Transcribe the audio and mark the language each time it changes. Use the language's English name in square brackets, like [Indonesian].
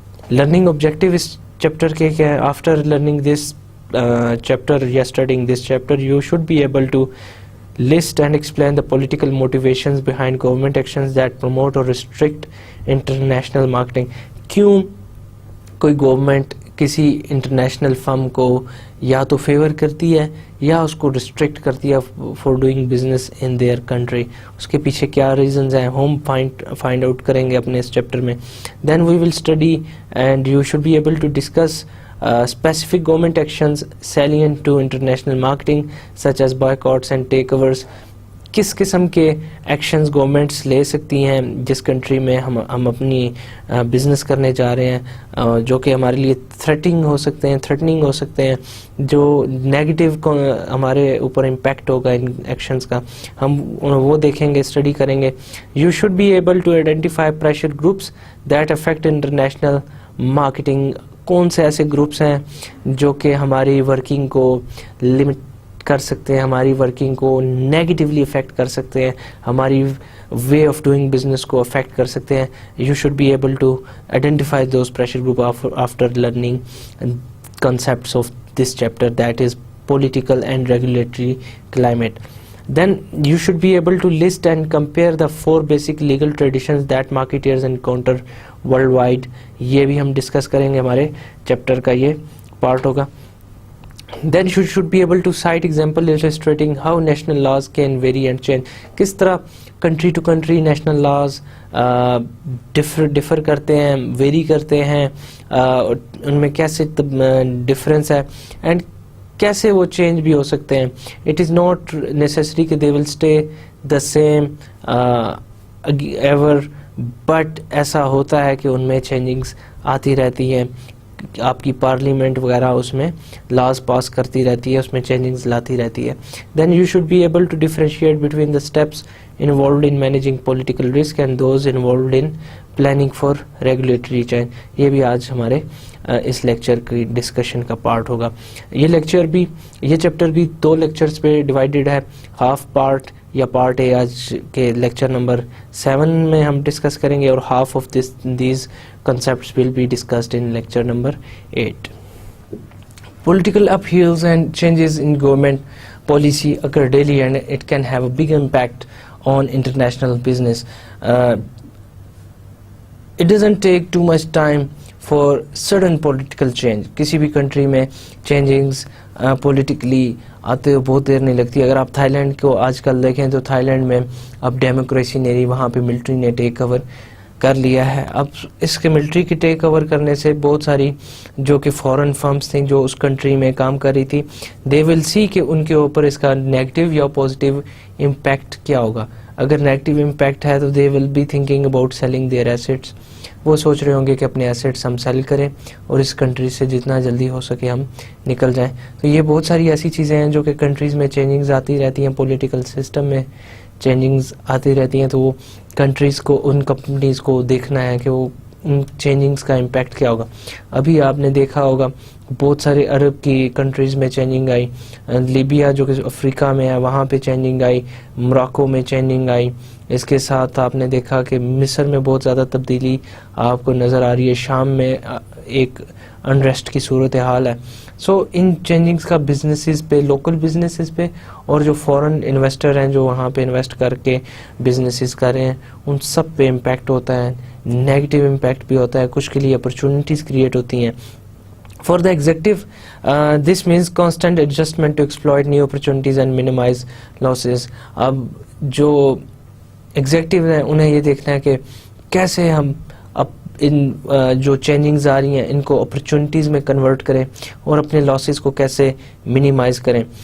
[English] learning objective [Urdu] اس chapter کے کیا ہے؟ [English] After learning this chapter یا studying this chapter you should be able to list and explain the political motivations behind government actions that promote or restrict international marketing. [Urdu] کیوں کوئی government کسی international فرم کو یا تو فیور کرتی ہے یا اس کو ریسٹرکٹ کرتی ہے [English] for doing business in their country, [Urdu] اس کے پیچھے کیا ریزنز ہیں ہم فائنڈ آؤٹ کریں گے اپنے اس چیپٹر میں. [English] Then we will study and you should be able to discuss specific government actions salient to international marketing such as boycotts and takeovers. [Urdu] کس قسم کے ایکشنز گورنمنٹس لے سکتی ہیں جس کنٹری میں ہم اپنی بزنس کرنے جا رہے ہیں, جو کہ ہمارے لیے تھریٹنگ ہو سکتے ہیں, جو نیگیٹو ہمارے اوپر امپیکٹ ہوگا ان ایکشنز کا, ہم وہ دیکھیں گے, اسٹڈی کریں گے. [English] You should be able to identify pressure groups that affect international marketing. [Urdu] کون سے ایسے گروپس ہیں جو کہ ہماری ورکنگ کو لمٹ کر سکتے ہیں, ہماری ورکنگ کو نیگیٹیولی افیکٹ کر سکتے ہیں, ہماری وے آف ڈوئنگ بزنس کو افیکٹ کر سکتے ہیں. [English] You should be able to identify those pressure group after learning concepts of this chapter, that is political and regulatory climate. Then you should be able to list and compare the 4 basic legal traditions that marketeers encounter worldwide. [Urdu] یہ بھی ہم discuss کریں گے, ہمارے chapter کا یہ part ہوگا. [English] Then you should be able to cite example illustrating how national laws can vary and change. [Urdu] کس طرح country to country national laws differ کرتے ہیں, ویری کرتے ہیں, ان میں کیسے ڈفرینس ہے, اینڈ کیسے وہ چینج بھی ہو سکتے ہیں. [English] it is not necessary کہ they will stay the same ever, but [Urdu] ایسا ہوتا ہے کہ ان میں چینجنگس آتی رہتی ہیں. آپ کی پارلیمنٹ وغیرہ اس میں لاز پاس کرتی رہتی ہے, اس میں چینجنگز لاتی رہتی ہے. [English] Then you should be able to differentiate between the steps involved in managing political risk and those involved in planning for regulatory change. [Urdu] یہ بھی آج ہمارے اس لیکچر کی ڈسکشن کا پارٹ ہوگا. یہ چیپٹر بھی 2 لیکچرز پہ ڈیوائیڈڈ ہے. ہاف پارٹ یا پارٹ اے آج کے لیکچر نمبر 7 میں ہم ڈسکس کریں گے, اور half of these [English] concepts will be discussed in lecture number 8. Political upheavals and changes in government policy occur daily and it can have a big impact on international business. It doesn't take too much time for sudden political change. [Urdu] کسی بھی country میں چینجنگز politically آتے ہوئے بہت دیر نہیں لگتی. اگر آپ تھائی لینڈ کو آج کل دیکھیں تو تھائی لینڈ میں اب ڈیموکریسی نہیں رہی, وہاں پہ ملٹری نے ٹیک اوور کر لیا ہے. اب اس کے ملٹری کی ٹیک اوور کرنے سے بہت ساری جو کہ فورن فرمز تھیں جو اس کنٹری میں کام کر رہی تھی, [English] they will see [Urdu] کہ ان کے اوپر اس کا نیگیٹو یا پازیٹیو امپیکٹ کیا ہوگا. [English] اگر negative impact ہے تو they will be thinking about selling their assets. [Urdu] وہ سوچ رہے ہوں گے کہ اپنے ایسیٹس ہم سیل کریں اور اس کنٹری سے جتنا جلدی ہو سکے ہم نکل جائیں. تو یہ بہت ساری ایسی چیزیں ہیں جو کہ کنٹریز میں چینجنگز آتی رہتی ہیں, پولیٹیکل سسٹم میں چینجنگز آتی رہتی ہیں, تو وہ کنٹریز کو, ان کمپنیز کو دیکھنا ہے کہ وہ ان چینجنگز کا امپیکٹ کیا ہوگا. ابھی آپ نے دیکھا ہوگا بہت سارے عرب کی کنٹریز میں چینجنگ آئی, لیبیا جو کہ افریقہ میں ہے وہاں پہ چینجنگ آئی, موراکو میں چینجنگ آئی. اس کے ساتھ آپ نے دیکھا کہ مصر میں بہت زیادہ تبدیلی آپ کو نظر آ رہی ہے, شام میں ایک انریسٹ کی صورتحال ہے. سو ان چینجنگز کا بزنسز پہ, لوکل بزنسز پہ, اور جو فورن انویسٹر ہیں جو وہاں پہ انویسٹ کر کے بزنسز کر رہے ہیں, ان سب پہ امپیکٹ ہوتا ہے. نیگیٹو امپیکٹ بھی ہوتا ہے, کچھ کے لیے اپرچونیٹیز کریٹ ہوتی ہیں. [English] For the executive, this means constant adjustment to exploit new opportunities and minimize losses. [Urdu] اب جو ایگزیکٹو ہیں انہیں یہ دیکھنا ہے کہ کیسے ہم اب ان جو چینجنگز آ رہی ہیں ان کو اپرچونیٹیز میں کنورٹ کریں اور اپنے لاسز کو کیسے منیمائز کریں.